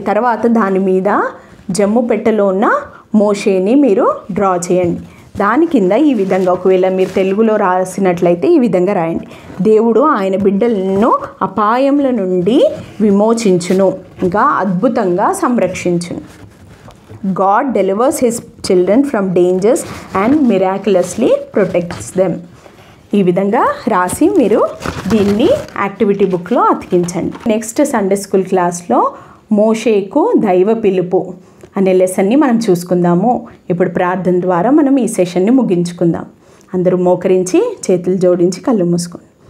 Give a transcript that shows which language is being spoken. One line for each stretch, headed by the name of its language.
Telugu: తర్వాత దాని మీద జమ్ము పెట్టెలో ఉన్న మోషేని మీరు డ్రా చేయండి. దాని కింద ఈ విధంగా, ఒకవేళ మీరు తెలుగులో రాసినట్లయితే ఈ విధంగా రాయండి. దేవుడు ఆయన బిడ్డలను అపాయముల నుండి విమోచించును, ఇంకా అద్భుతంగా సంరక్షించును.
English: God delivers his children from dangers and miraculously protects them.
Telugu: ఈ విధంగా రాసి మీరు దీన్ని యాక్టివిటీ బుక్లో అతికించండి. నెక్స్ట్ సండే స్కూల్ క్లాస్లో మోషేకు దైవ పిలుపు అనే లెసన్ని మనం చూసుకుందాము. ఇప్పుడు ప్రార్థన ద్వారా మనం ఈ సెషన్ని ముగించుకుందాం. అందరూ మోకరించి చేతులు జోడించి కళ్ళు మూసుకోండి.